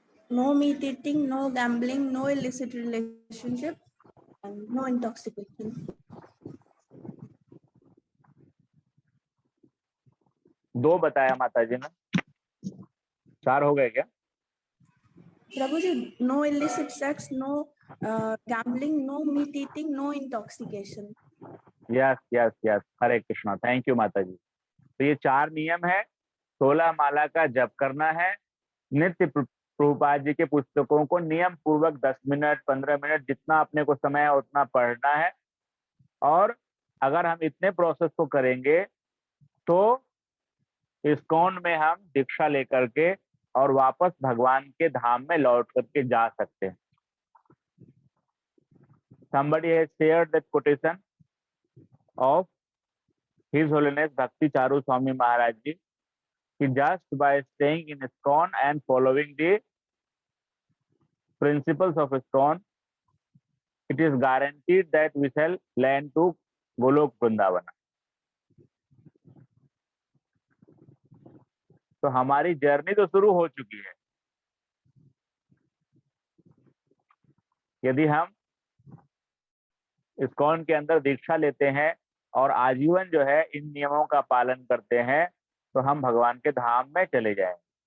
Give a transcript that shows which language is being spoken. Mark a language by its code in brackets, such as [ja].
[en] No meat eating, no gambling, no illicit relationship, and no intoxication. [hi] दो बताया माता जी ने, 4 हो गए क्या? प्रभु जी, [en] no illicit sex, no gambling, no meat eating, no intoxication. Yes yes yes, [hi] Hare Krishna, [en] thank you [hi] माता जी। तो ये 4 नियम है। 16 माला का जप करना है, नित्य प्रभुपाद जी के पुस्तकों को नियम पूर्वक 10 मिनट 15 मिनट जितना अपने को समय है उतना पढ़ना है। और अगर हम इतने प्रोसेस को करेंगे तो इस्कॉन में हम दीक्षा लेकर के और वापस भगवान के धाम में लौट करके जा सकते हैं। [en] Somebody has shared that quotation of His Holiness Bhakti Charu Swami Maharaj Ji, [hi] कि [en] just by staying in ISKCON and following the principles of ISKCON, it is guaranteed that we shall land to Golok Vrindavana। [hi] तो हमारी journey तो शुरू हो चुकी है। यदि हम ISKCON के अंदर दीक्षा लेते हैं और आजीवन जो है इन नियमों का पालन करते हैं तो हम भगवान के धाम में चले जाएंगे।